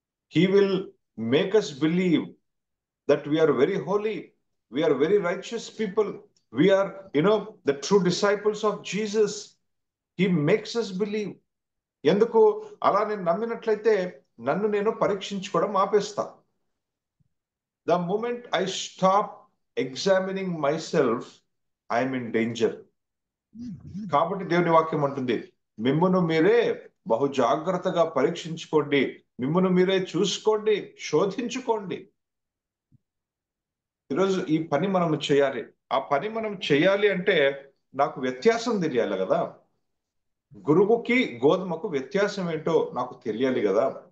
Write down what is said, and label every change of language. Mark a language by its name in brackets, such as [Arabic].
[English] He will make us believe that we are very holy, we are very righteous people, we are the true disciples of Jesus. He makes us believe. [Telugu] ఎందుకు అలా నేను నమ్మినట్లయితే నన్ను నేను పరీక్షించుకోవడం ఆపేస్తా. [English] The moment I stop examining myself, I am in danger. [Telugu] కాబట్టి దేవుని వాక్యం అంటుంది, మిమ్మును మీరే బహు జాగ్రత్తగా పరీక్షించుకోండి, మిమ్మును మీరే చూసుకోండి, శోధించుకోండి. ఈరోజు ఈ పని మనం చేయాలి. ఆ పని మనం చేయాలి అంటే నాకు వ్యత్యాసం తెలియాలి కదా, గురుగుకి గోధుమకు వ్యత్యాసం ఏంటో నాకు తెలియాలి కదా.